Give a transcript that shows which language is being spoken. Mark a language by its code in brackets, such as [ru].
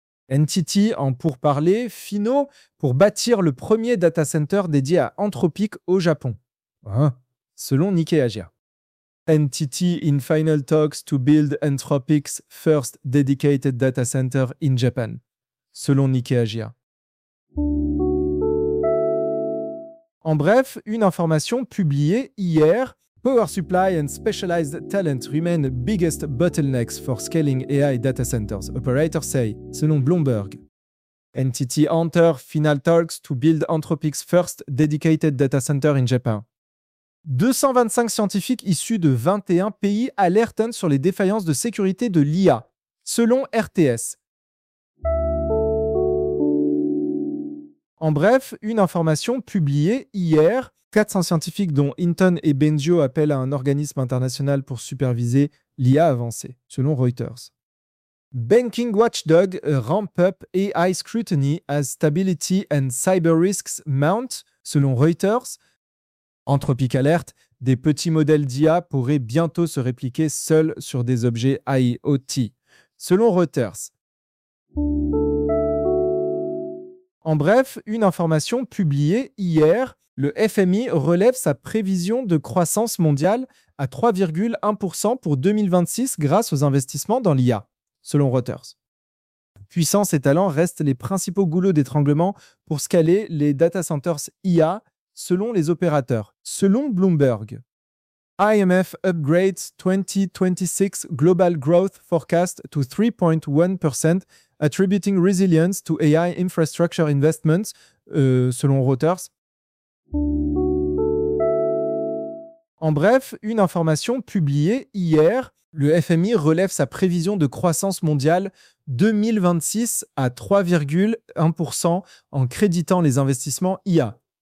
[fr] NTT en pourparlers finaux pour bâtir le premier data center dédié à Anthropic au Japon. Hein? Selon Nikkei Asia. [en] NTT in final talks to build Anthropic's first dedicated data center in Japan. [fr] Selon Nikkei Asia. En bref, une information publiée hier. [en] Power supply and specialized talent remain biggest bottlenecks for scaling AI data centers, operators say, [fr] selon Bloomberg. [en] NTT enter final talks to build Anthropic's first dedicated data center in Japan. [fr] 225 scientifiques issus de 21 pays alertent sur les défaillances de sécurité de l'IA, selon RTS. En bref, une information publiée hier, 400 scientifiques dont Hinton et Benzio appellent à un organisme international pour superviser l'IA avancée, selon Reuters. [en] Banking watchdog ramp up AI scrutiny as stability and cyber risks mount, [fr] selon Reuters. Anthropic alerte, des petits modèles d'IA pourraient bientôt se répliquer seuls sur des objets IoT, selon Reuters. En bref, une information publiée hier, le FMI relève sa prévision de croissance mondiale à 3,1% pour 2026 grâce aux investissements dans l'IA, selon Reuters. Puissance et talent restent les principaux goulots d'étranglement pour scaler les data centers IA, selon les opérateurs, selon Bloomberg. [en] IMF upgrades 2026 global growth forecast to 3.1%, attributing resilience to AI infrastructure investments, [fr] selon Reuters. En bref, une information publiée hier, le FMI relève sa prévision de croissance mondiale 2026 à 3,1% en créditant les investissements IA.